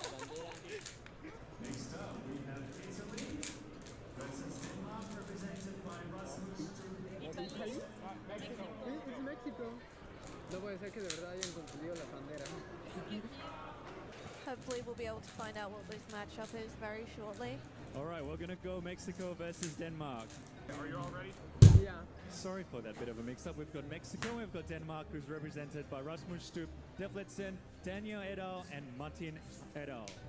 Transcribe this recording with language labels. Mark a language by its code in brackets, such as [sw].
[en] Next up, we have Italy versus Denmark, represented by Rasmus. [es] ¿Italy? Es México. No puede ser que de verdad hayan confundido la bandera. [en] Hopefully we'll be able to find out what this matchup is very shortly. All right, we're gonna go Mexico versus Denmark. Are you all ready? Yeah. Sorry for that bit of a mix-up. We've got Mexico, we've got Denmark, who's represented by Rasmus Stup, Defletsen, Daniel et al., and Martin et al.